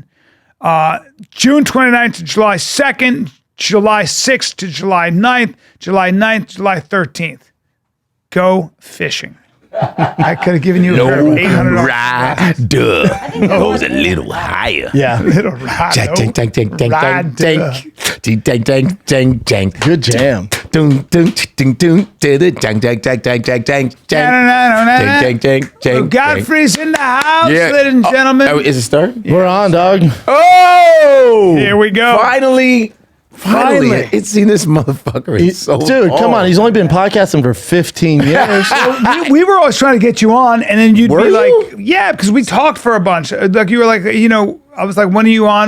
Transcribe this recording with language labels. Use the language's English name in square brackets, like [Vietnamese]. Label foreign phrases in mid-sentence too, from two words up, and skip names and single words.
[English] June 29th to July 2nd, July 6th to July 9th, July 9th, July 13th. Go fishing. I could have given you $800. Goes a little higher. Yeah. Little ride. Tank, tank, tank, tank, tank, Ride, tank, tank, tank, tank, tank, tank. Good jam. Dun, dun, dun, dun, dun, tank, tank, tank, tank, tank, tank, tank, tank, tank, tank. Godfrey's in the house, Yeah. ladies and gentlemen. Oh, is it start? We're on, dog. Oh! Here we go. Finally. Finally. It's seen this motherfucker. It's so Dude, come on. long. He's only been podcasting for 15 years. we were always trying to get you on, and then you'd Were be you? like, yeah, because we talked for a bunch. Like you were like, I was like, when are you on?